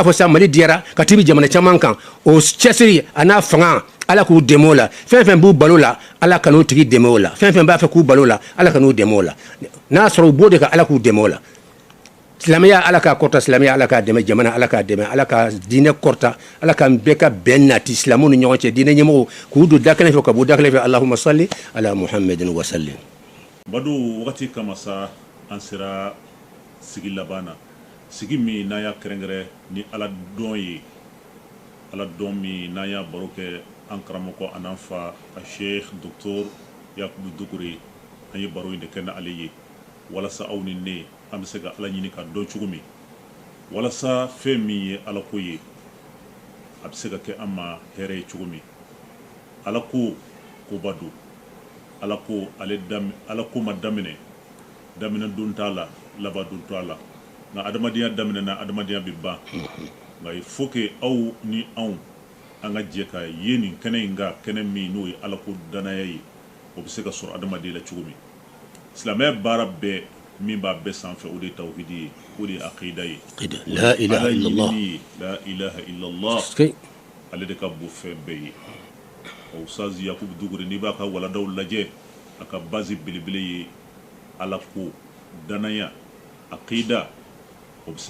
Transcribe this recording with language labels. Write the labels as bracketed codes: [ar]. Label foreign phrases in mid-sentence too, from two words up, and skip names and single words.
[bm] fɔ sa mali diyara ka tibi jamana caman kan o cɛsiri a n'a fanga ala k'u dɛmɛ o la fɛn fɛn b'u balo la ala ka n'u tigi dɛmɛ o la fɛn fɛn b'a fɛ k'u balo la ala ka n'u dɛmɛ o la n'a sɔrɔ u b'o de ka ala k'u dɛmɛ o la silamɛya ala k'a kɔrɔta silamɛya ala k'a dɛmɛ jamana ala k'a dɛmɛ ala ka diinɛ kɔrɔta ala ka bɛɛ ka bɛn nati silamɛw ni ɲɔgɔn cɛ diinɛ ɲɛmɔgɔw k'u don da kelen fɛ ka bɔ da kelen fɛ [ar] اللهم صل على محمد وسلم [bm] badu wagati kama sa an sera sigi laban na sigi min n'an y'a kɛrɛnkɛrɛn ni ala dɔn ye ala dɔn min n'an y'a baro kɛ an karamɔgɔ a n'an fa a sheikh docteur yakubu dukure an ye baro in de kɛ n'ale ye walasa aw ni ne an bɛ se ka ala ɲini ka dɔn cogo min walasa fɛn min ye ala ko ye a bɛ se ka kɛ an ma hɛrɛ ye cogo min ala ko koba don ala ko ma daminɛ don t'a la laban don t'a la nka adamadenya daminɛna adamadenya bɛ ban nka [fr] il faut que [bm] aw ni anw an ka jɛ ka ye nin kɛnɛ in ka kɛnɛ min n'o ye ala ko danaya ye o bɛ se ka sɔrɔ adamadenya la cogo min silamɛya baara bɛɛ min b'a bɛɛ sanfɛ o de ye tawhidi ye o de ye akida ye [ar] لا إله إلا الله لا إله إلا الله [bm] ale de ka bon fɛn bɛɛ ye o Ustaz Yakubu Dukure n'i b'a ka waladaw lajɛ a ka base belebele ye ala ko danaya akida o bɛ se